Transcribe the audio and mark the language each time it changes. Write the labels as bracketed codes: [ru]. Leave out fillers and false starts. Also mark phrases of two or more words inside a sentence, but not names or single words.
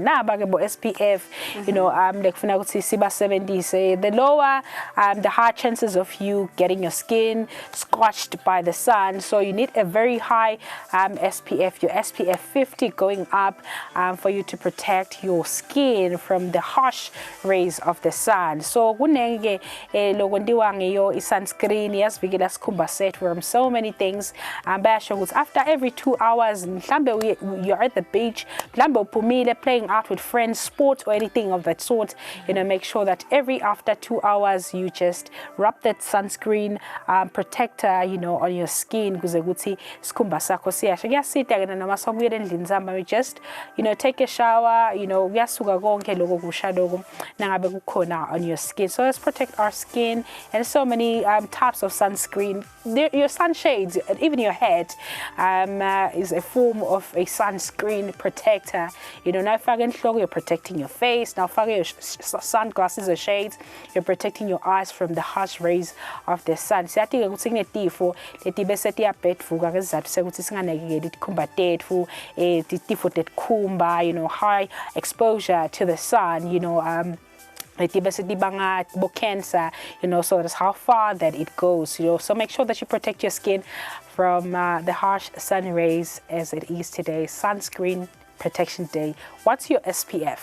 [en] SPF, the lower, the higher chances of you getting your skin scorched by the sun. sun. So you need a very high SPF, your SPF 50 going up for you to protect your skin from the harsh rays of the sun. [ss] So kunenge lokondiwa ngeyo sunscreen yasivikela sikhumba sethu [en] from so many things. [ss] Basho ukuthi [en] after every 2 hours mhlambe you're at the beach, [ss] mhlambe uphumile [en] playing out with friends, sport or anything of that sort, make sure that after 2 hours you just rub that sunscreen protector on your skin [ss] kuze kuthi sikhumba sakho siyasha. Kuyasita ke noma sokuyela endlini zami, [en] just take a shower, [ss] kuyasuka konke lokho kusha lokho nangabe kukhona [en] on your skin. So let's protect our skin. And so many types of sunscreen. Your sunshades, even your head, is a form of a sunscreen protector. Now if you're protecting your face, now if your sunglasses or shades, you're protecting your eyes from the harsh rays of the sun. [ss] Siyathi ke ukuthi kunetifo leti bese tiyabhedvuka ngesizathu sekuthi singanakekeli tikhumba tethu, tifo tetikhumba, [en] high exposure to the sun, cancer, so that's how far that it goes, so make sure that you protect your skin from the harsh sun rays as it is today, Sunscreen Protection Day. What's your SPF?